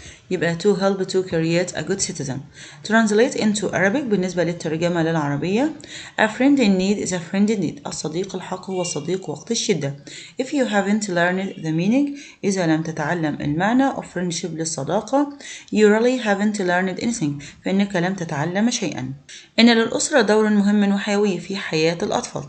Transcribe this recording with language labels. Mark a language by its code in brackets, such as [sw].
[en] يبقى to help to create a good citizen. Translate into Arabic [ar] بالنسبة للترجمة للعربية. [en] A friend in need is a friend in need. [ar] الصديق الحق هو صديق وقت الشدة. [en] If you haven't learned the meaning [ar] إذا لم تتعلم المعنى [en] of friendship للصداقة you really haven't learned anything [ar] فإنك لم تتعلم شيئا. إن للأسرة دور مهم وحيوي في حياة الأطفال.